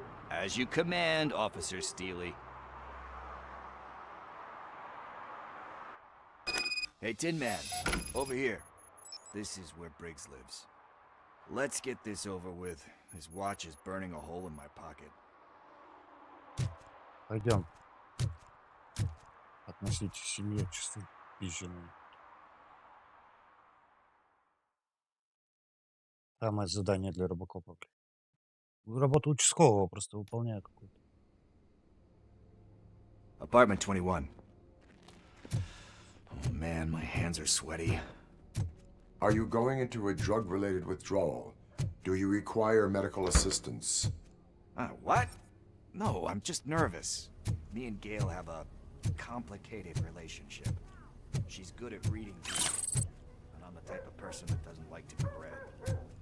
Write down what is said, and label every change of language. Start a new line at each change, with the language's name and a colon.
English: As you command, Officer Steely. Hey, Tin Man, over here. This is where Briggs lives. Let's get this over with. His watch is burning a hole in my pocket.
Russian: Пойдем. Относите семье часы пизженые. Самое задание для робокопа. Работа участкового просто выполняю какую-то.
English: Apartment 21. Oh man, my hands are sweaty. Are you going into a drug-related withdrawal? Do you require medical assistance? What? No, I'm just nervous. Me and Gail have a complicated relationship. She's good at reading people, and I'm the type of person that doesn't like to be read.